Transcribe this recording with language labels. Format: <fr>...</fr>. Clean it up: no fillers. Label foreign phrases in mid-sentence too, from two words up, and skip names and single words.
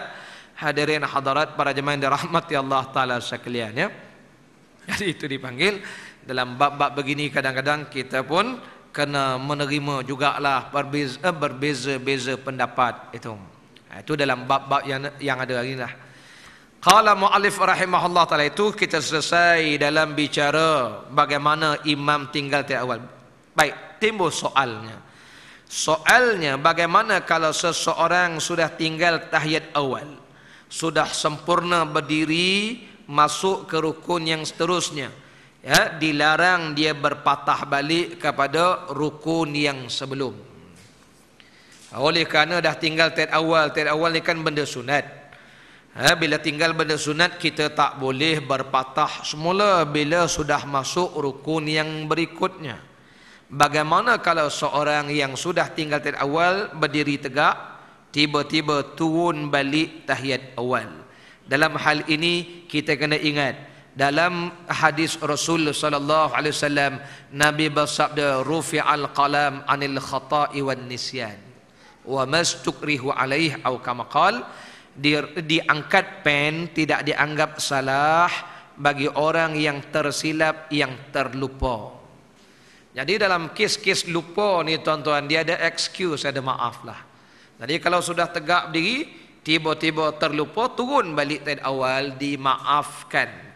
<ms>Hadirin hadirat para jemaah yang dirahmati Allah Taala sekalian, ya. Jadi itu dipanggil dalam bab-bab begini, kadang-kadang kita pun kena menerima jugalah berbeza-beza pendapat itu. Itu dalam bab-bab yang ada hari lah.</ms> <ar>قال المؤلف رحمه الله تعالى,</ar> <ms>itu kita selesai dalam bicara bagaimana imam tinggal di awal. Baik, timbul soalnya. Soalnya bagaimana kalau seseorang sudah tinggal tahiyat awal, sudah sempurna berdiri, masuk ke rukun yang seterusnya, ya, dilarang dia berpatah balik kepada rukun yang sebelum. Oleh kerana dah tinggal tahiyat awal ni kan benda sunat. Bila tinggal benda sunat, kita tak boleh berpatah semula bila sudah masuk rukun yang berikutnya. Bagaimana kalau seorang yang sudah tinggal tahiyat awal berdiri tegak, tiba-tiba turun balik tahiyat awal? Dalam hal ini kita kena ingat, dalam hadis Rasul</ms> <ar>صلى الله عليه وسلم,</ar> <ms>Nabi bersabda,</ms> <ar>رفع القلم عن الخطأ والنسيان وما استكرهوا عليه,</ar> <ms>atau</ms> <ar>كما قال,</ar> <ms>diangkat pen, tidak dianggap salah bagi orang yang tersilap, yang terlupa. Jadi dalam kes-kes lupa ni tuan-tuan, dia ada excuse, ada maaf lah. Jadi kalau sudah tegak berdiri, tiba-tiba terlupa, turun balik tahiyat awal, dimaafkan.</ms>